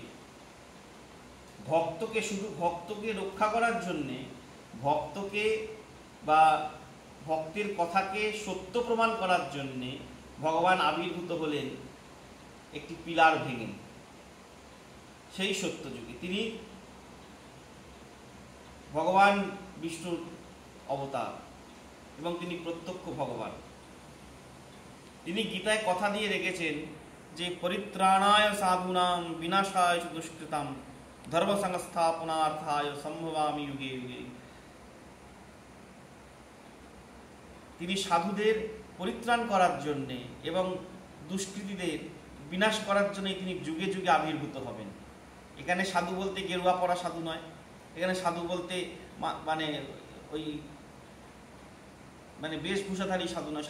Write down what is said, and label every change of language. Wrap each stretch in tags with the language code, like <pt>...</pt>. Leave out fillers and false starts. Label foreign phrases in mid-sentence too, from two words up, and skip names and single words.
<bn>ভক্তকে, শুধু ভক্তকে রক্ষা করার জন্যে, ভক্তকে বা ভক্তের কথাকে সত্য প্রমাণ করার জন্যে ভগবান আবির্ভূত হলেন একটি পিলার ভেঙে, সেই সত্যযুগে। তিনি ভগবান বিষ্ণুর অবতার এবং তিনি প্রত্যক্ষ ভগবান। তিনি গীতায় কথা দিয়ে রেখেছেন যে</bn> <sa>परित्राणाय साधुनाम विनाशाय दुष्कृताम धर्म संस्थापनार्थाय सम्भवामि युगे युगे।</sa> <bn>তিনি সাধুদের পরিত্রাণ করার জন্যে এবং দুষ্কৃতীদের বিনাশ করার জন্য তিনি যুগে যুগে আবির্ভূত হবেন। এখানে সাধু বলতে গেরুয়া পরা সাধু নয়, এখানে সাধু বলতে মানে ওই মানে বেশভূষাধারী সাধু নয়।</bn>